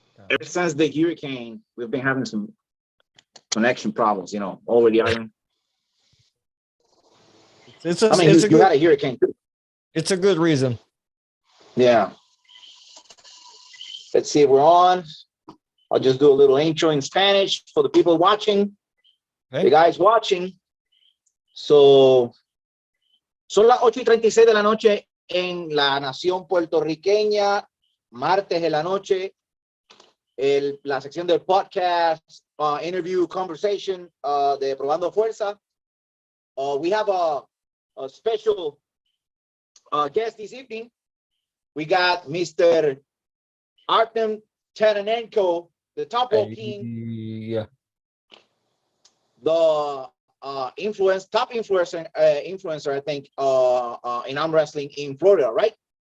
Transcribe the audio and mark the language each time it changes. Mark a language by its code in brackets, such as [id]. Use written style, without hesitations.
[en] Ever since the hurricane, we've been having some connection problems, already. It's you had a hurricane too. It's a good reason. Yeah. Let's see if we're on. I'll just do a little intro in Spanish for the people watching. Okay. The guys watching. [es] So, son las 8:36 de la noche en la nación puertorriqueña, martes de la noche. La sección del podcast, [en] interview, conversation [es] de Probando Fuerza. [en] We have a special guest this evening. We got Mr. Artem Taranenko, the top rope king. Yeah. The top influencer, I think, in arm wrestling in Florida, right?